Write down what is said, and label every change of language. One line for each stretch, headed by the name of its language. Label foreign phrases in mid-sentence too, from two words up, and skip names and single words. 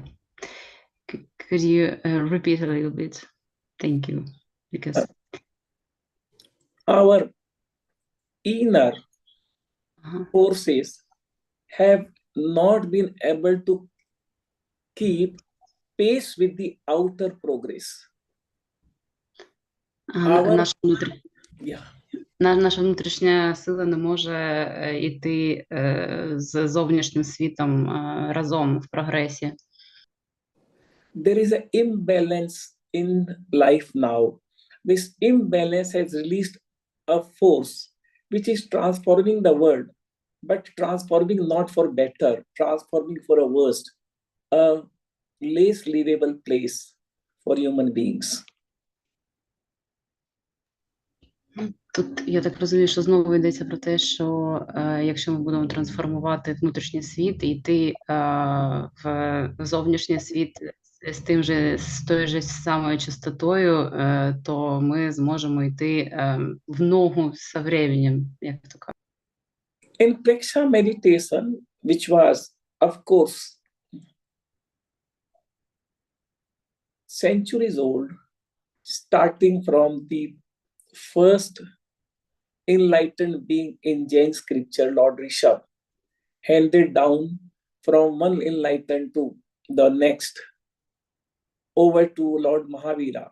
English: Could you repeat a little bit? Thank you. Because our inner forces have not been able to keep pace with the outer progress.
Ukrainian: Наша внутрішня сила не може йти з зовнішнім світом разом в прогресі.
English: There is an imbalance in life now. This imbalance has released a force which is transforming the world, but transforming not for better, transforming for a worse, a less livable place for human beings.
Ukrainian: Тут я так розумію, що знову йдеться про те, що якщо ми будемо трансформувати внутрішній світ і йти в зовнішній світ з тою ж самою частотою, то ми зможемо йти в ногу з временем, як то кажуть.
English: In Preksha Meditation, which was, of course, centuries old, starting from the first enlightened being in Jain scripture, Lord Rishabh, handed down from one enlightened to the next, over to Lord Mahavira.